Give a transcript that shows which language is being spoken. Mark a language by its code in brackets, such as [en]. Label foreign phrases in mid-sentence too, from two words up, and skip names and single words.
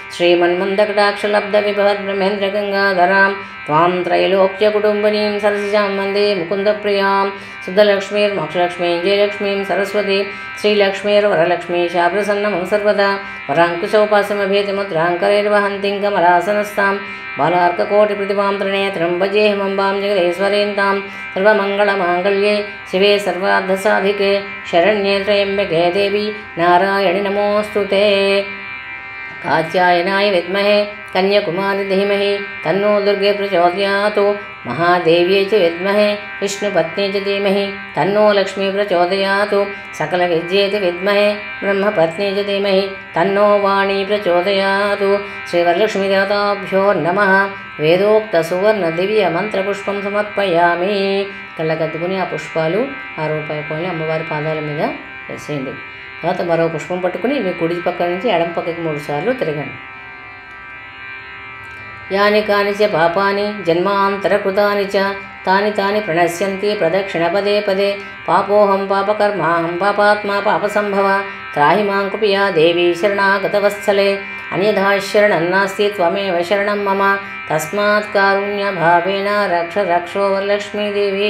[sa] శ్రీమన్మందకటాక్షలబ్ధవిభవద్బ్రహ్మేంద్రగంగాధరాం త్వాం త్రైలోక్యకుటుంబినీం సరసిజాం వందే ముకుందప్రియాం శుద్ధలక్ష్మీర్మోక్షలక్ష్మీం జయలక్ష్మీం సరస్వతి శ్రీలక్ష్మీర్వరలక్ష్మీ శాప్రసన్నమం సర్వదా వరాంకుశోపాసమభేతిముద్రాంకరైర్వహంతిం కమలాసనస్తాం బాలార్కకోటిప్రతిభాం త్రినేత్రం భజేహమంబాం జగదీశ్వరీంతాం సర్వమంగళమాంగళ్యే శివే సర్వార్థసాధికే శరణ్యే త్రయంబకే దేవి నారాయణి నమోస్తుతే. कात्यायनाय विद्महे कन्याकुमारी धीमहि तन्नो दुर्गे प्रचोदयात् महादेव्यै च विद्महे विष्णुपत्नी च धीमहि तन्नो लक्ष्मी प्रचोदयात् सकलविद्ये च विद्महे ब्रह्मपत्नी च धीमहि तन्नो वाणी प्रचोदयात् श्रीवरलक्ष्मीदेवताभ्यो नमः వేదోక్త సువర్ణ దివ్య మంత్రపుష్పం సమర్పయామి. [te] కళ్ళకద్దుకుని ఆ పుష్పాలు 6 రూపాయల కాయిన్లు అమ్మవారి పాదాల మీద వేసేయండి. తర్వాత మరో పుష్పం పట్టుకుని మీ కుడి పక్క నుంచి ఎడమ పక్కకి 3 సార్లు తిరగండి. [sa] యాని కాని చ పాపాని జన్మాంతరకృతాని చ తాని తాని ప్రణశ్యంతి ప్రదక్షిణ పదే పదే పాపోహం పాపకర్మాహం పాపాత్మా పాపసంభవ త్రాహి మాం కృపయా దేవి శరణాగతవత్సలే అన్యథా శరణం నాస్తి త్వమేవ శరణం మమ తస్మాత్ కారుణ్యభావేన రక్ష రక్షో వరలక్ష్మీదేవి.